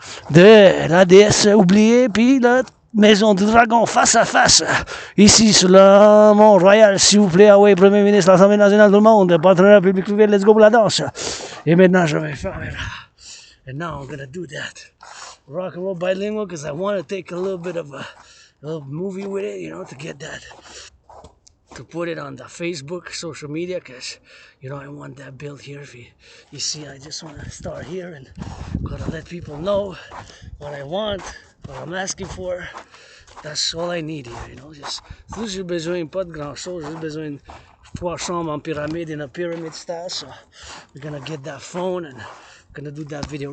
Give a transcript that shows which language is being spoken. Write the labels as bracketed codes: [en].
[fr] de la déesse oubliée, puis la maison du dragon face à face, ici sur le Mont Royal, s'il vous plaît. Ah oui, Premier ministre, l'Assemblée nationale, tout le monde, partenaire public-privé, [en] let's go [fr] pour la danse. Et maintenant, je vais faire. [en] And now I'm gonna do that. Rock and roll bilingual, because I want to take a little bit of a movie with it, to get that. To put it on the Facebook, social media, because, I want that built here. If you see, I just want to start here and gotta let people know what I want, what I'm asking for. That's all I need here, [fr] Juste, j'ai besoin pas de grand chose, j'ai besoin de 3 chambres en pyramide [en] in a pyramid style. So we're gonna get that phone and gonna do that video.